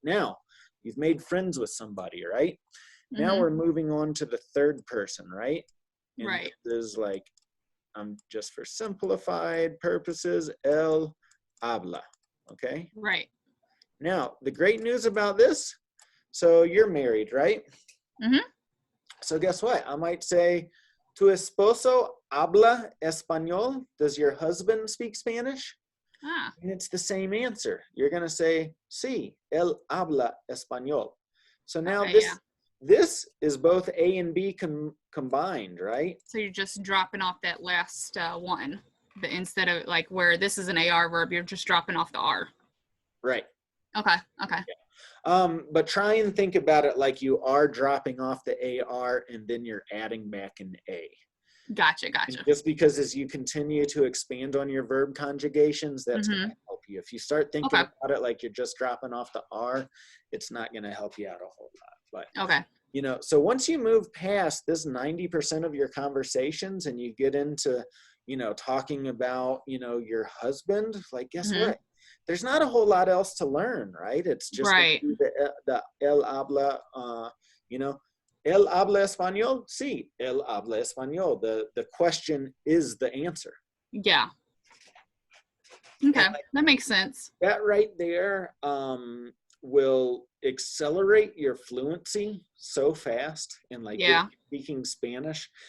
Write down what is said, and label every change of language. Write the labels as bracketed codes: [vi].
[en] Now, you've made friends with somebody, right? Now we're moving on to the third person, right? And this is like, just for simplified purposes, él habla, okay? Right. Now, the great news about this, so you're married, right? So guess what? [es] I might say, ¿Tu esposo habla español? [en] Does your husband speak Spanish? And it's the same answer. You're going to say, sí, él habla español. So now this is both A and B combined, right? So you're just dropping off that last one. Instead of like where this is an AR verb, you're just dropping off the R. Right. Okay. But try and think about it like you are dropping off the AR and then you're adding back an A. Gotcha. And just because as you continue to expand on your verb conjugations, that's going to help you. If you start thinking about it like you're just dropping off the R, it's not going to help you out a whole lot. But you know, so once you move past this 90% of your conversations and you get into, you know, talking about, you know, your husband, like guess what? there's not a whole lot else to learn, right? It's just Right. [es] the él habla, you know, él habla español? Sí, él habla español. [en] The question is the answer. Yeah. Okay, And like, that makes sense. that right there will accelerate your fluency so fast in like Yeah. speaking Spanish.